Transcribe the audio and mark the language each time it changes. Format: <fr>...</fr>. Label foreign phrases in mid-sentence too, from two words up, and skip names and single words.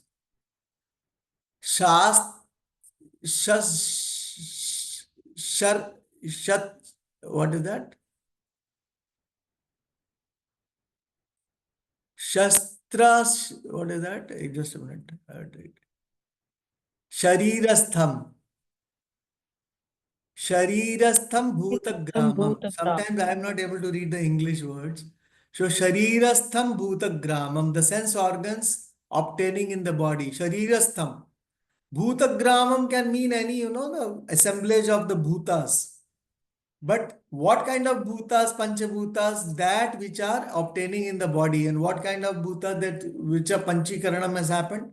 <en>Shast, shar, shat, what is that? Shastras, what is that? Just a minute.</en> <sa>Sharirastham. शरीरस्थं भूतग्रामम्.</sa> <en>Sometimes I am not able to read the English words. So</en> <sa>शरीरस्थं भूतग्रामम्,</sa> <en>the sense organs obtaining in the body.</en> <sa>Sharirastham.</sa> <en>Bhutagramam can mean any, the assemblage of the bhutas. But what kind of bhutas, panchabhutas, that which are obtaining in the body, and what kind of bhuta that which a panchikaranam has happened?</en>